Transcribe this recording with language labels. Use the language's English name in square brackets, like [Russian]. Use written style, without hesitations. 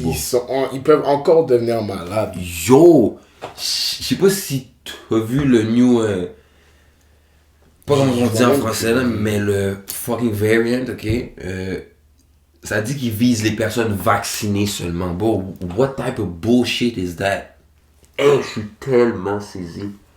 [English] bro. [French] ils peuvent encore devenir malades. Yo! Je sais pas si t'as vu le new. Pas comment on dit en français, là, mais le fucking variant, ok? Ça dit qu'ils visent les personnes vaccinées seulement. [English] Bro, what type of bullshit is that? [French] Je suis tellement saisi.